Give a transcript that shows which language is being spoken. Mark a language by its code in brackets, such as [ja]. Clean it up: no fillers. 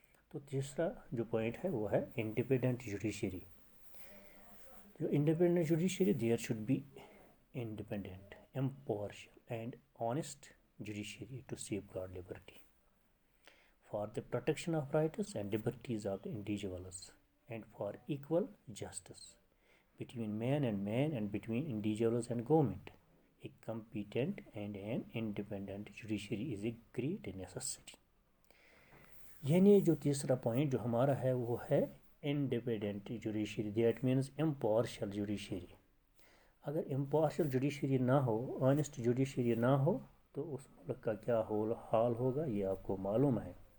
[ur] تو تیسرا جو پوائنٹ ہے وہ ہے انڈیپینڈنٹ جوڈیشری. جو independent judiciary [en] There should be independent, impartial and honest judiciary to safeguard liberty, for the protection of rights and liberties of the individuals, and for equal justice between man and between individuals and government. A competent and an independent judiciary is a great necessity. [ur] یعنی جو تیسرا point جو ہمارا ہے وہ ہے independent judiciary. [en] That means impartial judiciary. [ur] اگر impartial judiciary نہ ہو، آنیسٹ جوڈیشری نہ ہو، تو اس ملک کا کیا حال ہوگا یہ آپ کو معلوم ہے.